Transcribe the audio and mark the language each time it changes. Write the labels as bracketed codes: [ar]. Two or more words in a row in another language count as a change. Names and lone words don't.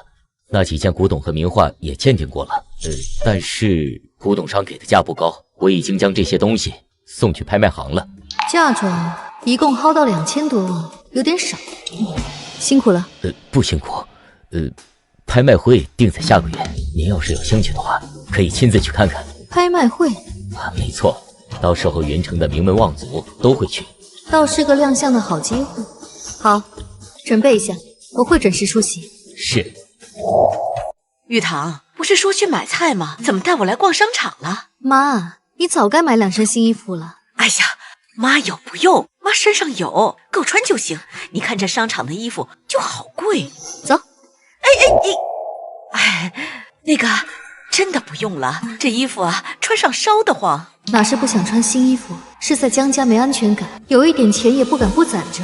[zh] 那幾件古董和名畫也鑑定過了，但是古董商給的價不高，我已經將這些東西送去拍賣行了。嫁妝一共薅到2000多萬，有點少。辛苦了。不辛苦。拍賣會定在下個月，您要是有興趣的話，可以親自去看看。拍賣會？沒錯，到時候雲城的名門望族都會去。倒是個亮相的好機會。好，準備一下，我會準時出席。是。玉堂，不是說去買菜嗎？怎麼帶我來逛商場了？媽，你早該買2 身新衣服了。哎呀，媽有不用，媽身上有，夠穿就行。你看這商場的衣服就好貴。走。哎，那個真的不用了，這衣服啊，穿上燒得慌。哪是不想穿新衣服，是在江家沒安全感，有一點錢也不敢不攢着。